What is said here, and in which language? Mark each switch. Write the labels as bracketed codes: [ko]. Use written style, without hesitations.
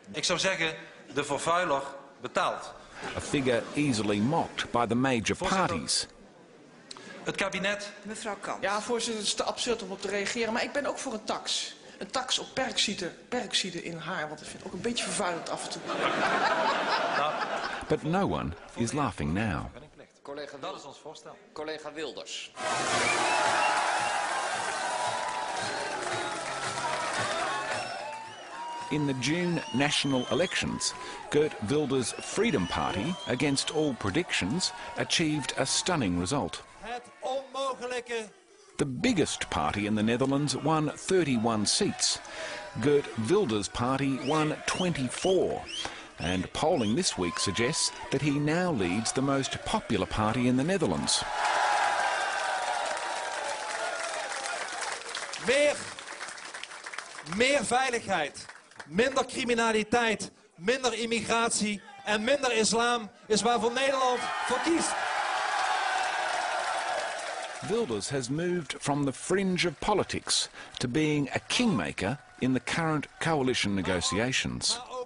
[nl] Ik zou zeggen, de vervuiler betaalt. [en] A figure easily mocked by the major parties. [nl] Het kabinet... Mevrouw Kamp. Ja, voorzitter, het is te absurd om op te reageren, maar ik ben ook voor een tax. Een tax op perkzieten in haar, want ik vind het ook een beetje vervuilend af en toe. [en] But no one is laughing now. [nl] Collega, dat is ons voorstel. Collega Wilders. [en] In the June national elections, Geert Wilders' Freedom Party, against all predictions, achieved a stunning result. [nl] Het onmogelijke. [en] The biggest party in the Netherlands won 31 seats. Geert Wilders' party won 24. And polling this week suggests that he now leads the most popular party in the Netherlands. [nl] Meer veiligheid, minder criminaliteit, minder immigratie en minder islam is waarvoor Nederland voor kiest. [en] Wilders has moved from the fringe of politics to being a kingmaker in the current coalition negotiations.